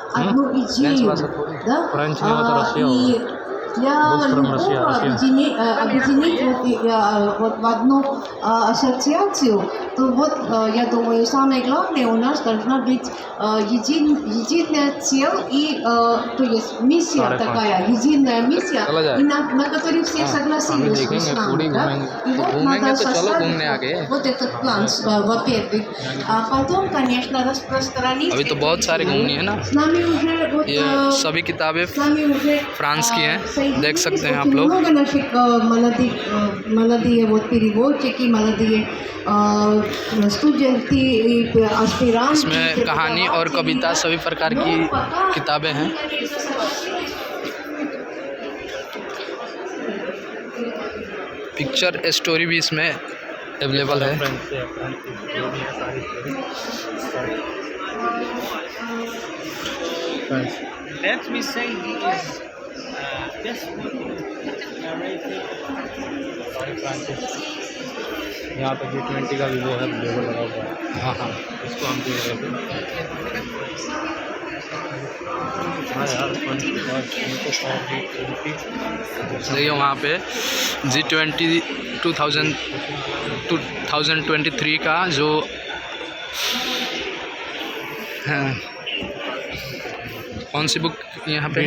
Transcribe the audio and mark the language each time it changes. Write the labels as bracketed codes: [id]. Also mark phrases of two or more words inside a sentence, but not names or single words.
[ru] одну идею, да, и для любого объединить вот в одну ассоциацию, то вот, я думаю, самое главное у нас должна быть единая цель и, то есть миссия такая, единая миссия, и на которой все согласились с нами, да? И вот надо составить вот этот план, во-первых. А потом, конечно, распространить. [hi] अभी तो बहुत सारे घूमनी है ना, [ru] с нами уже вот [hi] ये सभी किताबें [ru] с нами уже [hi] फ्रांस की हैं, देख सकते हैं आप लोग। [ru] много наших молодые вот переводчики, молодые студент аспирант. [hi] इसमें कहानी और कविता सभी प्रकार की किताबें हैं। [en] picture story [hi] भी इसमें अवेलेबल है। [en] Let me say he is just narrating. [hi] यहाँ पे G20 का भी वो है, लोगो लगा हुआ है। हाँ हाँ, इसको हम देख रहे थे। हाँ यार, देखिए वहाँ पे G20 2023 का जो कौन सी बुक यहाँ पे